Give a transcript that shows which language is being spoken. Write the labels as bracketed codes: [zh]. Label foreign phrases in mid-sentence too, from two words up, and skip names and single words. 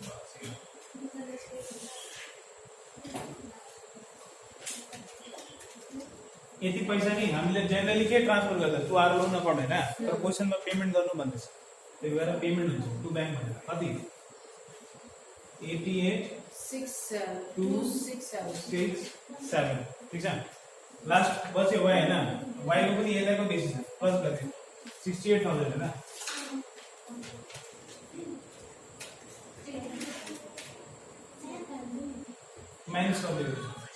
[ne] यति पैसा नहीं हामीले जनरली के ट्रान्सफर गर्दा [en] to our loan account [ne] हैन. तर क्वेशनमा पेमेन्ट गर्नु भन्दैछ, त्यही भएर पेमेन्ट हुन्छ [en] to bank [ne] भनेर. कति? 88 267. [hi] 6 7 ठीक है लास्ट बस ये y है ना y के ऊपर ये देखो बेसिस है प्लस करते 68,000 है ना माइनस कर दो